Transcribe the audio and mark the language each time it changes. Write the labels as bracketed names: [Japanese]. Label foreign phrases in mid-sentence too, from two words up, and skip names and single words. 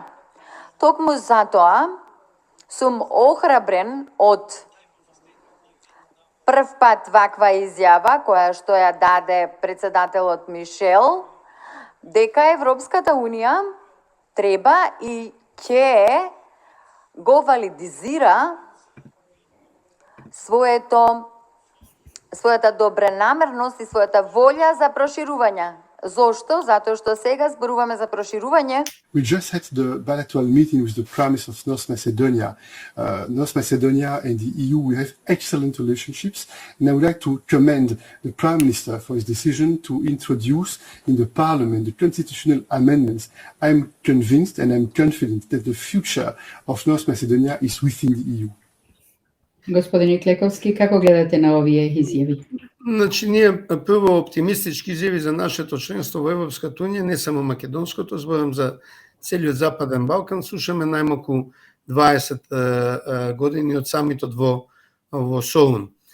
[Macedonian] Токму затоа сум охрабрен од прв пат ваква изјава која што ја даде председателот Мишел, дека Европската Унија треба и ќе го валидизира својата добронамерност и својата волја за проширување. Зошто? Затоа што сега зборуваме за проширување. [English] We just had the bilateral meeting with the Prime Minister of North Macedonia. North Macedonia and the EU, we have excellent relationships, and I would like to commend the Prime Minister for his decision to introduce in the Parliament the constitutional amendments. I'm convinced and I'm confident that the future of North Macedonia is within the EU. [Macedonian] Господин Клековски, како гледате на овие изјави? Значи, ние прво оптимистички изјави за нашето членство во Европската Унија, не само македонското, зборам за целиот Западен Балкан, слушаме најмалку 20 години од самитот во Солун.